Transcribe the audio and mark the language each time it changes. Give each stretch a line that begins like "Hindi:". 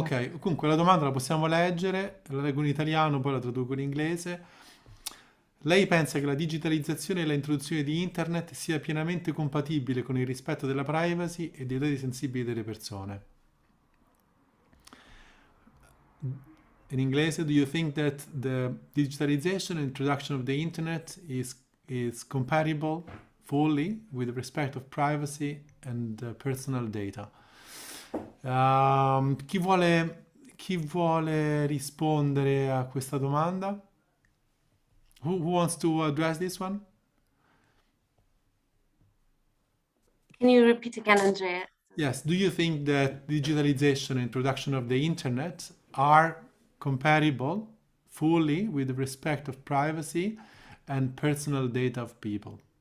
Italian: Ok, comunque la domanda la possiamo leggere, la leggo in italiano, poi la traduco in inglese. Lei pensa che la digitalizzazione e l'introduzione di internet sia pienamente compatibile con il rispetto della privacy e dei dati sensibili delle persone? In inglese,
English: do you think that the digitalization and introduction of the internet is compatible fully with respect of privacy and personal data?
Italian: Chi vuole rispondere a questa domanda?
English: Who wants to address this one? Can you repeat again, Andrea? Yes. Do you think that digitalization and introduction of the internet are compatible fully with respect of privacy and personal data of people?